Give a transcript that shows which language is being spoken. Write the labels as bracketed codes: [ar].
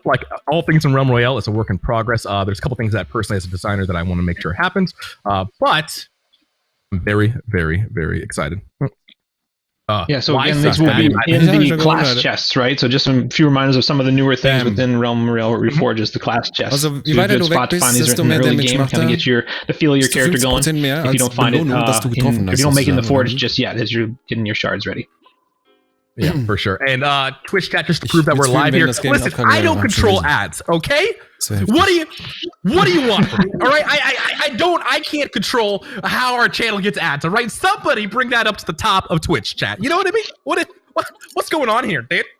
[en] Like all things in Realm Royale, it's a work in progress. There's a couple things that personally as a designer that I want to make sure happens. But I'm very, very, very excited. So again, this will be in the class chests, right? So just a few reminders of some of the newer things within Realm Royale Reforged is the class chests. [de] Also, je weiter du weg bist, desto mehr Damage macht er. [en] Get the feel of your character going. If you don't find it, if you don't make it in the Forge just yet, as you're getting your shards ready. Yeah, for sure. And Twitch chat, just to prove that we're live here. Listen, I don't control ads, okay? What do you want from me? All right, I can't control how our channel gets ads. All right, somebody bring that up to the top of Twitch chat. You know what I mean? What's going on here, dude?